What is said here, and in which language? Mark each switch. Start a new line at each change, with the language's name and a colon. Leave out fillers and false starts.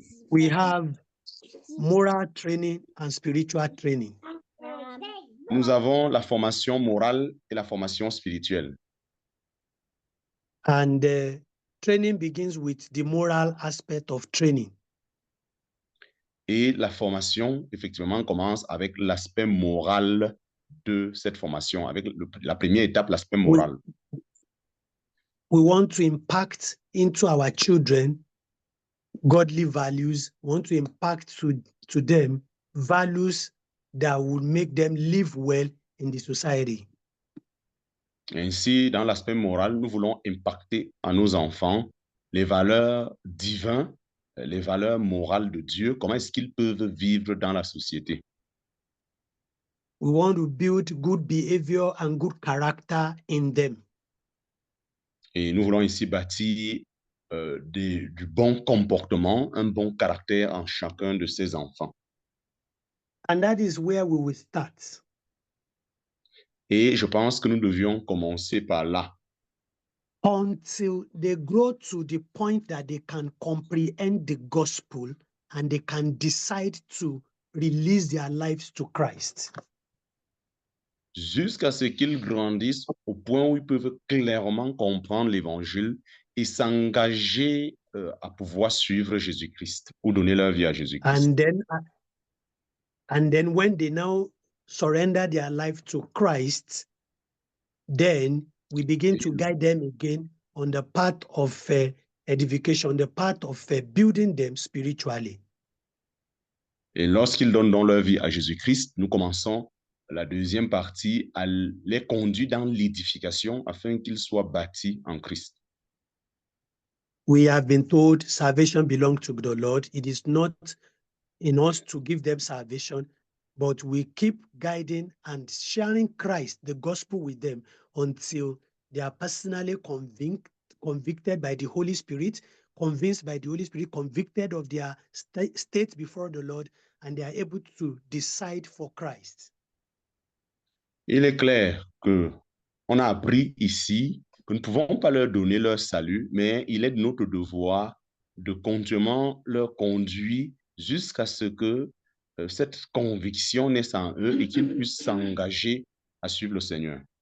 English: We have moral training and spiritual training.
French: Nous avons la formation morale et la formation spirituelle.
English: And training begins with the moral aspect of training.
French: Et la formation, effectivement, commence avec l'aspect moral de cette formation, avec la première étape, l'aspect moral.
English: We want to impact into our children godly values. We want to impact to them values that will make them live well in the society.
French: Ainsi, dans l'aspect moral, nous voulons impacter à nos enfants les valeurs divines, les valeurs morales de Dieu, comment est-ce qu'ils peuvent vivre dans la société.
English: We want to build good behavior and good character in them.
French: Et nous voulons ici bâtir du bon comportement, un bon caractère en chacun de ces enfants.
English: And that is where we will start.
French: Et je pense que nous devions commencer par là.
English: Until they grow to the point that they can comprehend the gospel and they can decide to release their lives to Christ.
French: Jusqu'à ce qu'ils grandissent au point où ils peuvent clairement comprendre l'évangile et s'engager à pouvoir suivre Jésus-Christ ou donner leur vie à Jésus-Christ.
English: And then when they now surrender their life to Christ, then we begin to guide them again on the path of edification, the path of building them spiritually.
French: Et lorsqu'ils donnent dans leur vie à Jésus-Christ, nous commençons la deuxième partie à les conduire dans l'édification afin qu'ils soient bâtis en Christ.
English: We have been told salvation belongs to the Lord. It is not in us to give them salvation, but we keep guiding and sharing Christ, the gospel, with them until they are personally convicted by the Holy Spirit, convinced by the Holy Spirit, convicted of their state before the Lord, and they are able to decide for Christ.
French: Il est clair que on a appris ici que nous ne pouvons pas leur donner leur salut, mais il est de notre devoir de continuellement leur conduire jusqu'à ce que cette conviction naisse en eux et qu'ils puissent s'engager à suivre le Seigneur.